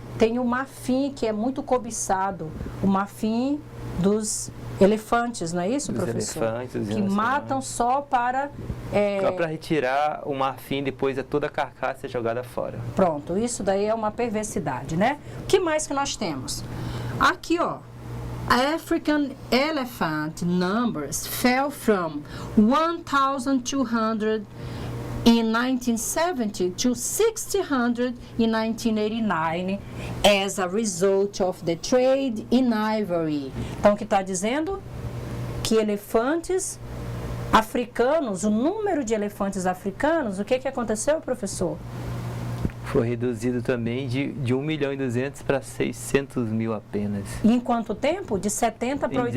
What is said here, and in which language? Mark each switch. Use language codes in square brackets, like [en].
[pt] Tem o marfim que é muito cobiçado, o marfim dos elefantes, não é isso, professor? Elefantes, que matam só para... Só para retirar o marfim, depois toda a carcaça é jogada fora. Pronto, isso daí é uma perversidade, né? O que mais que nós temos? Aqui, ó. [en] African elephant numbers fell from 1,200 in 1970 to 600 in 1989 as a result of the trade in ivory. [pt] Então, o que está dizendo? Que elefantes africanos, o número de elefantes africanos, o que aconteceu, professor? Foi reduzido também de 1.200.000 para 600.000 apenas. E em quanto tempo? De 70 para 80?